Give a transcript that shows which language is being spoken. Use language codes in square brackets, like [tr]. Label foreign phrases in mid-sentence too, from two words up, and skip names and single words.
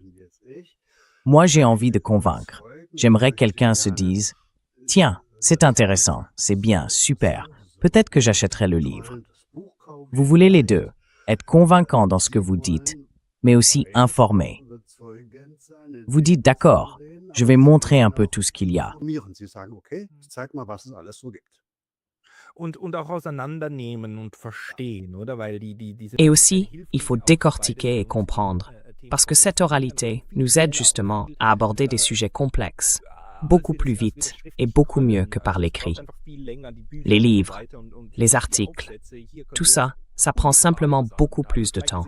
[fr] Moi, j'ai envie de convaincre. J'aimerais que quelqu'un se dise « Tiens, c'est intéressant, c'est bien, super, peut-être que j'achèterai le livre. » Vous voulez les deux, être convaincant dans ce que vous dites, mais aussi informé. Vous dites « D'accord, je vais montrer un peu tout ce qu'il y a. » [de] und auch auseinandernehmen und verstehen, oder? Weil diese [fr] Et aussi, il faut décortiquer et comprendre, parce que cette oralité nous aide justement à aborder des sujets complexes, beaucoup plus vite et beaucoup mieux que par l'écrit. Les livres, les articles, tout ça, ça prend simplement beaucoup plus de temps.